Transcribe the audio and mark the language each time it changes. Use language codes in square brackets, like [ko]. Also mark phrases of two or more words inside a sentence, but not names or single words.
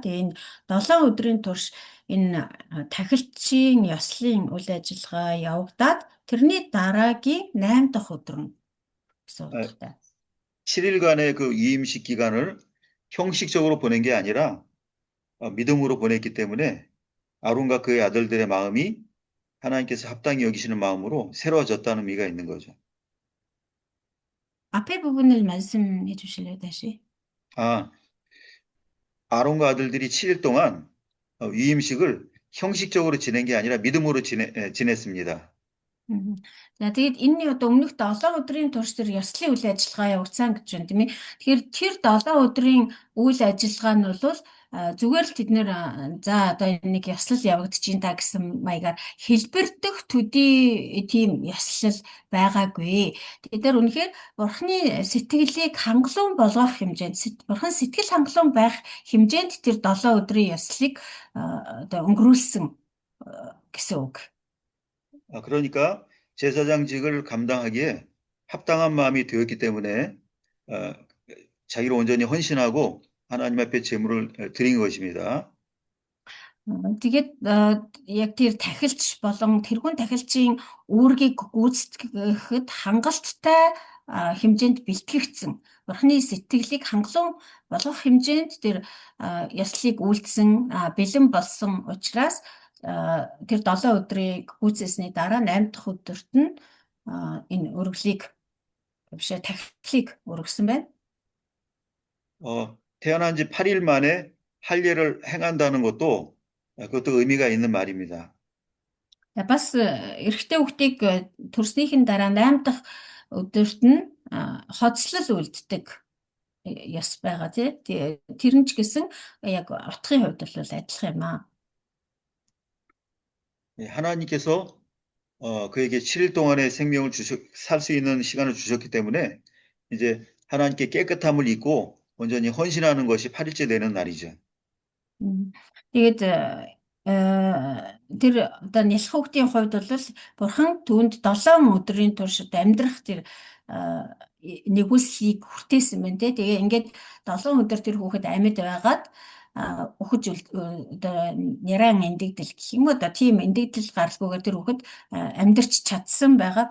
[mn] Тэгээ энэ 7 өдрийн турш энэ тахилчийн ёслолын үйл ажиллагаа явагдаад тэрний дараагийн 8 дахь өдөр нь гэсэн утгатай. [ko] 7일간의 그 위임식 기간을 형식적으로 보낸 게 아니라 믿음으로 보냈기 때문에 아론과 그의 아들들의 마음이 하나님께서 합당히 여기시는 마음으로 새로워졌다는 의미가 있는 거죠. 앞에 부분을 말씀해 주실래요, 다시? 아론과 아들들이 7일 동안 위임식을 형식적으로 지낸 게 아니라 믿음으로 지냈습니다. [mn] За тэгээд энэний одоо өмнөх 7 өдрийн турш тэр ёслолын үйл ажиллагаа явагдсан гэж байна тийм ээ. Тэгэхээр тэр 7 өдрийн үйл ажиллагаа нь бол зүгээр л тэд нэр за одоо нэг ёслол явагдчихин та гэсэн маягаар хэлбэрдэх төдий тийм ёслол байгаагүй. Тэд нар үнэхээр Бурхны сэтгэлийг хангалуун болгох хэмжээнд, Бурхан сэтгэл хангалуун байх хэмжээнд тэр 7 өдрийн ёслыг одоо өнгөрүүлсэн гэсэн үг. [ko] 그러니까 제사장직을 감당하기에 합당한 마음이 되었기 때문에 자기를 온전히 헌신하고 하나님 앞에 제물을 드린 것입니다. [mn] Тэгээд яг тэр тахилч болон тэрүүн тахилчийн үүргийг гүйцэтгэхэд хангалттай хэмжээнд бэлтгэгдсэн. Бурхны сэтгэлийг хангалуун болгох хэмжээнд тэр ёслыг үйлдсэн бэлэн болсон учраас тэр 7 өдрийг гүйцээсний дараа 8 дахь өдөрт нь энэ өргөлийг бишээ тахилыг өргөсөн байна. [ko] 태어난 지 8일 만에 할례를 행한다는 것도 그것도 의미가 있는 말입니다. [mn] Бас эрэгтэй хүүхдийг төрснийхэн дараа 8 дахь өдөрт нь хоцлол үлддэг ёс байгаа тий. Тэр нь ч гэсэн яг утгын хувьд бол адилхан юм аа. [ko] 하나님께서 그에게 7일 동안의 생명을 살 수 있는 시간을 주셨기 때문에 이제 하나님께 깨끗함을 입고 온전히 헌신하는 것이 8일째 되는 날이죠. [mn] Тэгээд тэр одоо нялх хүүхдийн хувьд бол Бурхан түүнд 7 өдрийн турш амьдрах тэр нэгүслийг хүртээсэн байна те. Тэгээ ингээд 7 өдөр тэр хүүхэд амьд байгаад ухаж одоо няран эндэгдэл гэх юм одоо тийм эндэгдэл гаралгүйгээр тэр хүүхэд амьдарч чадсан байгаа.